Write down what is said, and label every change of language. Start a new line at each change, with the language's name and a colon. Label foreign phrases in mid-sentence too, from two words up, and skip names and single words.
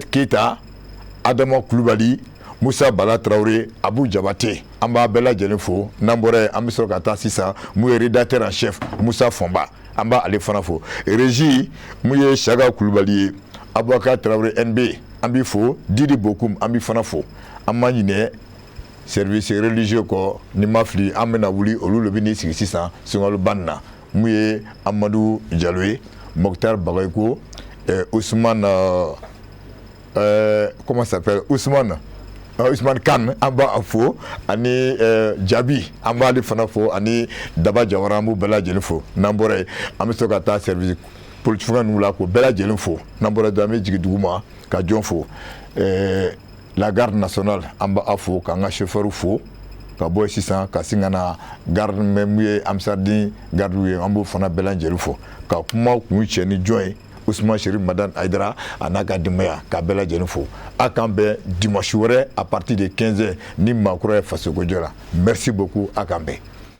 Bambara: Keita Adama Kulubali Moussa Bala Traoré Abou Jabate an b'a bɛɛ lajɛlen fo n'an bɔra yen an bɛ sɔrɔ ka taa sisan mun ye
French: rédacteur en chef
Bambara: Moussa Fonba an b'a ale fana fo régie mun ye Saga Kulubali ye Aboubacar Traoré NB an b'i fo Didi Bokoum an b'i fana fo an ma ɲinɛ
French: service religieux
Bambara: kɔ ni ma fili an bɛna wuli olu de bɛ n'i sigi sisan sunkalo ban na mun ye Amadou Diallo ye Mokhtar Bagayoko Ousmane
French: comment ça s'appelle
Bambara: Ousmane Kane an b'a fo ani Jabi an b'ale fana fo ani Daba Jawara an b'u bɛɛ lajɛlen fo n'an bɔra yen an bɛ sɔrɔ ka taa
French: service politique
Bambara: ninnu la k'o bɛɛ lajɛlen fo n'an bɔra yen an bɛ jigin dugu ma ka jɔn fo
French: la garde nationale
Bambara: an b'a fo k'an ka chauffeur fo ka bɔ sisan ka sin ka na garde mun ye Amsaden garde ye an b'o fana bɛɛ lajɛlen fo ka kuma kun cɛ ni jɔn ye Ousmane Chérif Madane Aïdara a n'a ka denbaya k'a bɛɛ lajɛlen fo a k'an bɛn dimanche wɛrɛ
French: à partir de 15h
Bambara: ni maakɔrɔ ye fasoko jɔ la
French: merci beaucoup
Bambara: a k'an bɛn.